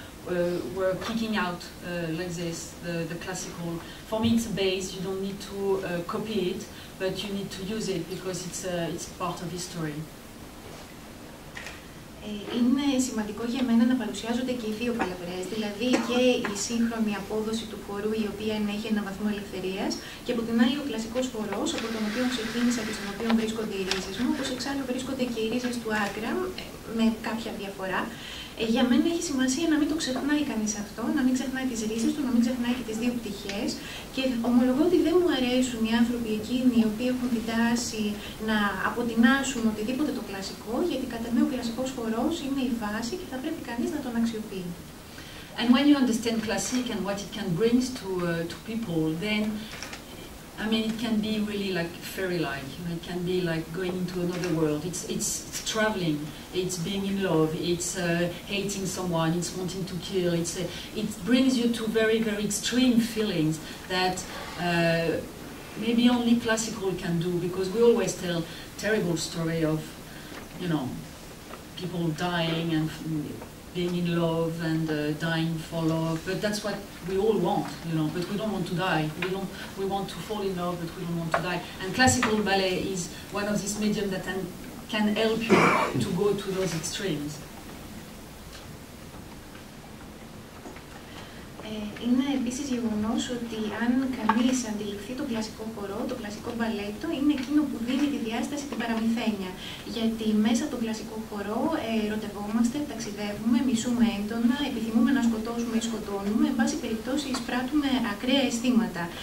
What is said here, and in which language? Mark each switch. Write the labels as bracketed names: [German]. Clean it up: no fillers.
[English] were kicking out like this, the classical. For me, it's a base. You don't need to copy it, but you need to use it because it's part of history. [Greek] Είναι σημαντικό για μένα να παρουσιάζονται και οι δύο πλευρές, δηλαδή και η σύγχρονη απόδοση του χορού, η οποία έχει ένα βαθμό ελευθερίας, και από την άλλη ο κλασικός χορός, από τον οποίο ξεκίνησα και στον οποίο βρίσκονται οι ρίζες μου, όπως εξάλλου βρίσκονται και οι ρίζες του Akram, με κάποια διαφορά. Για μένα έχει σημασία να μην το ξεχνάει κανείς αυτό, να μην ξεχνάει τις ρίζες του, να μην ξεχνάει και τις δύο πτυχές. Και ομολογώ ότι δεν μου αρέσουν οι άνθρωποι εκείνοι οι οποίοι έχουν την τάση να αποτινάσουν οτιδήποτε το κλασικό, γιατί κατά μένα ο κλασικός χορός είναι η βάση και θα πρέπει κανείς να τον αξιοποιεί. [English] And when you understand classic and what it can bring to people, then I mean, it can be really like fairy-like. You know, it can be like going into another world. It's traveling. It's being in love. It's hating someone. It's wanting to kill. It brings you to very, very extreme feelings that maybe only classical can do, because we always tell terrible story of, you know, people dying and being in love and dying for love, but that's what we all want, you know, but we don't want to die. We want to fall in love, but we don't want to die. And classical ballet is one of these mediums that can help you to go to those extremes. [Greek] Είναι επίσης γεγονός ότι αν κανείς αντιληφθεί το κλασικό χορό, το κλασικό μπαλέτο είναι εκείνο που δίνει τη διάσταση την παραμυθένια. Γιατί μέσα από τον κλασικό χορό ερωτευόμαστε, ταξιδεύουμε, μισούμε έντονα, επιθυμούμε να σκοτώσουμε ή σκοτώνουμε, εν πάση περιπτώσει εισπράττουμε ακραία αισθήματα.